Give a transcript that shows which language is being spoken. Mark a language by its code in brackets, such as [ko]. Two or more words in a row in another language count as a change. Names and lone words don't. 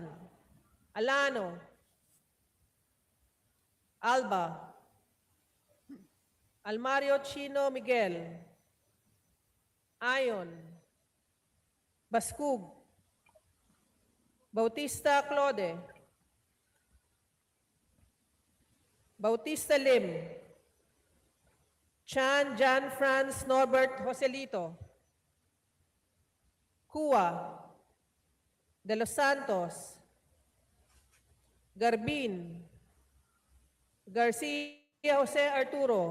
[tl] Alano. Alba. Almario Chino Miguel. Ayon. Baskug. Bautista Claude. Bautista Lim. Chan Jan Franz Norbert Joselito. Cua. De Los Santos. Garbin. Garcia Jose Arturo.